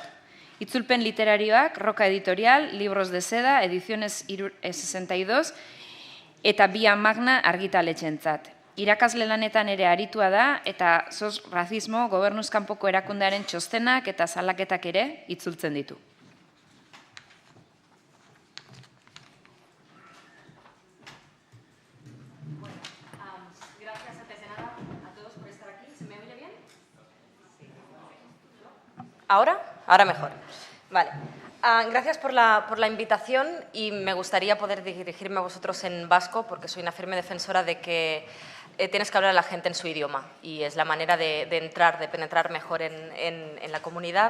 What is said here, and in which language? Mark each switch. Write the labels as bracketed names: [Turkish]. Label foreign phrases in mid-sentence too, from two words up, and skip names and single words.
[Basque] Itzulpen literarioak, Roca Editorial, Libros de Seda, Ediciones 62 eta Vía Magna argitaletxentzat. Irakasle lanetan ere aritua da eta SOS Racismo gobernuz kanpoko erakundearen txostenak eta salaketak ere itzultzen ditu. [Spanish] ¿Ahora? Ahora mejor. Vale. Gracias por la invitación y me gustaría poder dirigirme a vosotros en vasco porque soy una firme defensora de que tienes que hablar a la gente en su idioma y es la manera de penetrar mejor en la comunidad.